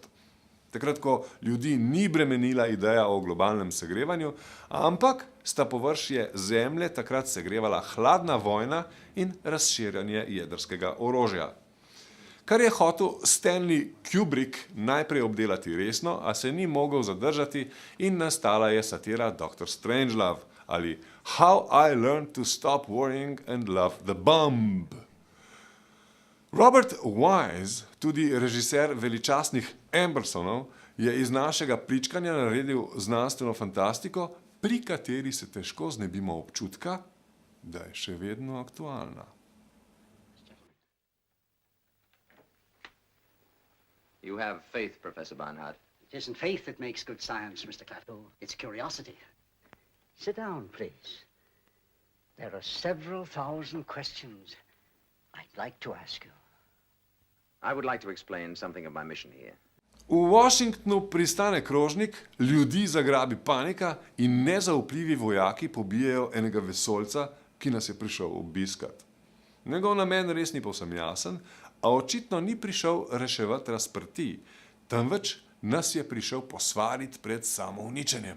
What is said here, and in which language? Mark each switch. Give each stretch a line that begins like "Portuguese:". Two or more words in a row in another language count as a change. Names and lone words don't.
Slovenian: Takrat, ko ljudi ni bremenila ideja o globalnem segrevanju, ampak sta površje Zemlje takrat segrevala hladna vojna in razširjanje jedrskega orožja. Kar je hotel Stanley Kubrick najprej obdelati resno, a se ni mogel zadržati in nastala je satira Dr. Strangelove ali
English: How I Learned to Stop Worrying and Love the Bomb.
Slovenian: Robert Wise, tudi režiser veličastnih Ambersonov, je iz našega pričkanja naredil znanstveno fantastiko, pri kateri se težko znebimo občutka, da je še vedno aktualna.
English: You have faith, Professor Barnhart. It isn't faith that makes good science, Mr. Klaatu. It's curiosity. Sit down, please. There are several thousand questions I'd like to ask you. I would like to explain something of my mission here.
Slovenian: V Washingtonu pristane krožnik, ljudi zagrabi panika in nezaupljivi vojaki pobijejo enega vesoljca, ki nas je prišel obiskat. Njegov namen res ni povsem jasen, a očitno ni prišel reševati razprtij, temveč nas je prišel posvariti pred samouničenjem.